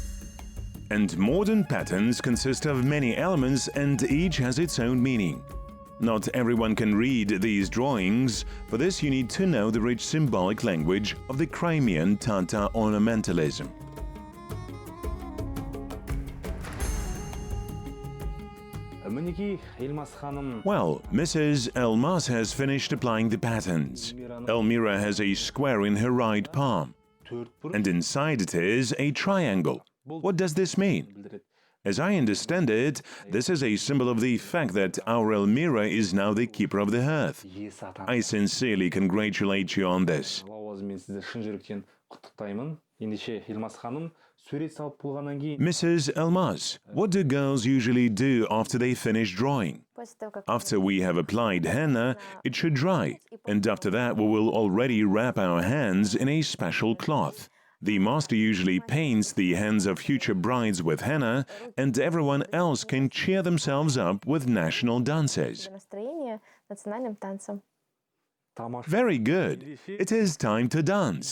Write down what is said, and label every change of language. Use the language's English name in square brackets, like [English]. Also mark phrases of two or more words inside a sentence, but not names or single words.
[English] And modern patterns consist of many elements and each has its own meaning. Not everyone can read these drawings. For this, you need to know the rich symbolic language of the Crimean Tatar ornamentalism. [Kazakh] мінекей Елмас ханым [English] Well, Mrs. Elmas has finished applying the patterns. Elmira has a square in her right palm, [Kazakh] төрт бір [English] and inside it is a triangle. What does this mean? [Kazakh] білдіреді. [English] As I understand it, this is a symbol of the fact that our Elmira is now the keeper of the hearth. [Kazakh] Иесі атанды. [English] I sincerely congratulate you on this. [Kazakh] Лауазымен сізді шын жүректен құттықтаймын. Ендеше Елмас ханым сурет салып болғаннан кейін [English] Mrs. Elmas, what do girls usually do after they finish drawing? [Russian] После того, как [English] After we have applied henna, it should dry, and after that we will already wrap our hands in a special cloth. The master usually paints the hands of future brides with henna, and everyone else can cheer themselves up with national dances. [Russian] настроение национальным танцем. [Kazakh] тамаша [English] Very good. It is time to dance.